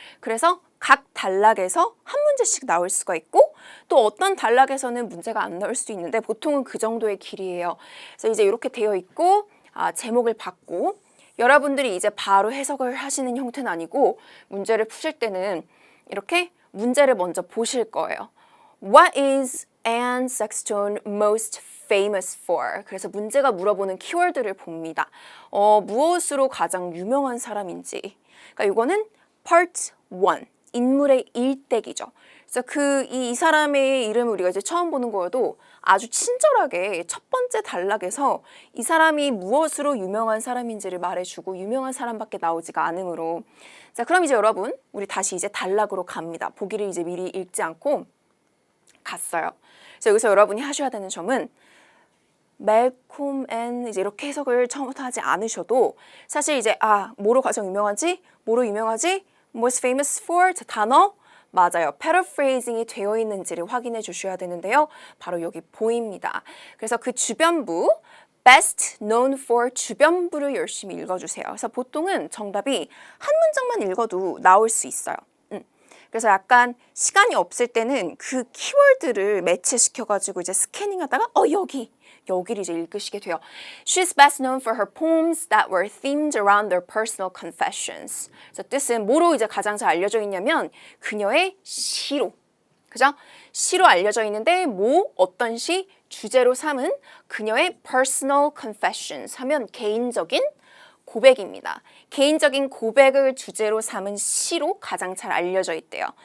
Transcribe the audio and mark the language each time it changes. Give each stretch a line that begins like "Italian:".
Korean: 그래서 각 단락에서 한 문제씩 나올 수가 있고 또 어떤 단락에서는 문제가 안 나올 수도 있는데 보통은 그 정도의 길이에요. 그래서 이제 이렇게 되어 있고 제목을 받고 여러분들이 이제 바로 해석을 하시는 형태는 아니고 문제를 푸실 때는 이렇게 문제를 먼저 보실 거예요.
English: What is Anne Sexton most famous for?
Korean: 그래서 문제가 물어보는 키워드를 봅니다. 무엇으로 가장 유명한 사람인지. 그러니까 이거는 Part 1. 인물의 일대기죠. 그래서 이 사람의 이름을 우리가 이제 처음 보는 거여도 아주 친절하게 첫 번째 단락에서 이 사람이 무엇으로 유명한 사람인지를 말해주고 유명한 사람밖에 나오지가 않으므로 자, 그럼 이제 여러분 우리 다시 이제 단락으로 갑니다. 보기를 이제 미리 읽지 않고 갔어요. 그래서 여기서 여러분이 하셔야 되는 점은 멜콤 앤 이제 이렇게 해석을 처음부터 하지 않으셔도 사실 이제 뭐로 가장 유명하지? 뭐로 유명하지?
English: Most famous for
Korean: 단어 맞아요. paraphrasing이 되어 있는지를 확인해 주셔야 되는데요. 바로 여기 보입니다. 그래서 그 주변부
English: best known for
Korean: 주변부를 열심히 읽어주세요. 그래서 보통은 정답이 한 문장만 읽어도 나올 수 있어요. 그래서 약간 시간이 없을 때는 그 키워드를 매치시켜가지고 이제 스캐닝하다가 여기를 이제 읽으시게 돼요.
English: She's best known for her poems that were themed around their personal confessions.
Korean: 그래서 뜻은 뭐로 이제 가장 잘 알려져 있냐면 그녀의 시로. 그죠? 시로 알려져 있는데 어떤 시? 주제로 삼은 그녀의
English: personal confessions
Korean: 하면 개인적인 고백입니다. 개인적인 고백을 주제로 삼은 시로 가장 잘 알려져 있대요.